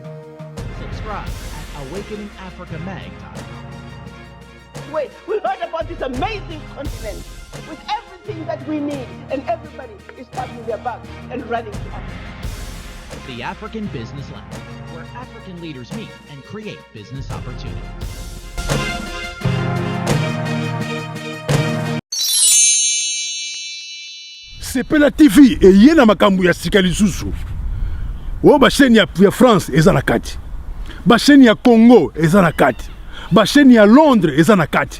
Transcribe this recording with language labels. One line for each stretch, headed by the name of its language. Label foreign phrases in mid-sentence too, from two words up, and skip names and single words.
English: Subscribe at awakeningafricamag.com. Wait, we heard about this amazing conference with everything that we need, and everybody is packing their bags and running to us. The African Business Lounge, where African leaders meet and create business opportunities.
Lingala: Sepela TV eye na makambo ya sika lisusu. O ba chaîne ya France eza na kati. Ba chaîne ya Congo eza na kati. Ba chaîne ya Londres eza na kati.